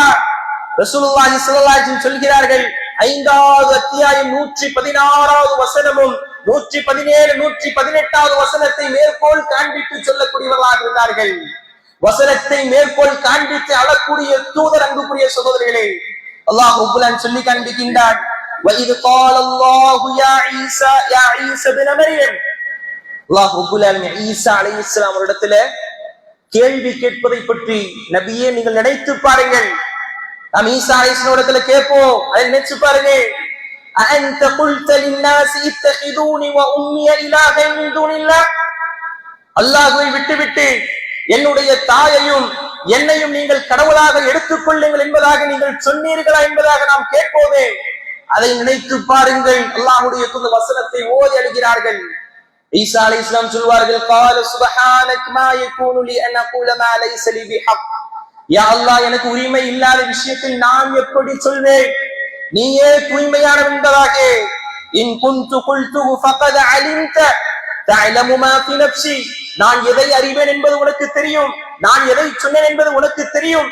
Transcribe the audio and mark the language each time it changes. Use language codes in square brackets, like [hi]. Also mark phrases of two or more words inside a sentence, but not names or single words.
[ta] ரசூலுல்லாஹி [ar] صلى الله عليه وسلم [ta] சொல்கிறார்கள், 5வது அத்தியாயம் 116வது வசனமும் 117 118வது வசனத்தை மேற்கோள் காண்பித்து சொல்லக்கூடியவர்களாக இருந்தார்கள். வசனத்தை மேற்கோள் காண்பித்து அழக்கூடிய தூதர். அன்புக்குரிய சகோதரர்களே, அல்லாஹ் [ar] رب العالمين [ta] சொல்லி காண்பிக்கின்றான், [ar] وَإِذْ قَالَ اللَّهُ يَا عِيسَى ابْنَ مَرْيَمَ. [ta] அல்லாஹ் [ar] رب العالمين [ta] ஈசா அலைஹிஸ்ஸலாம் அவரிடத்துல கேள்வி கேட்பதை பற்றி, நபியே நீங்கள் நினைத்து பாருங்கள், நாம் ஈசா அலைஹிஸ்ஸலாம் இடத்துல கேட்போம், அதை நினைச்சு பாருங்க. [ar] أأنت قلت للناس اتخذوني وأمي إلهين من دون الله [ta] அல்லாஹ்வை விட்டுவிட்டு என்னுடைய தாயையும் என்னையும் நீங்கள் கடவுளாக எடுத்துக் கொள்ளுங்கள் என்பதாக நீங்கள் சொன்னீர்களா என்பதாக நாம் கேட்போமே. அதை நினைத்து பாருங்கள். அல்லாஹ்வுடைய தூதர் வசனத்தை ஓதி அழுகிறார்கள். ஈசா அலைஹிஸ்ஸலாம் சொல்வார்கள், [ar] قال سبحانك ما يكون لي ان اقول ما ليس لي بحق. يا الله, [ta] எனக்கு உரிமை இல்லாத விஷயத்தில் நான் எப்படி சொல்வேன்? நீயே தூய்மையானவன் என்பதாக. [ar] إن كنت قلته فقد علمت تعلم ما في نفسي. [ta] நான் எதை அறிவேன் என்பது உனக்கு தெரியும், நான் எதை சொன்னேன் என்பது உனக்கு தெரியும்.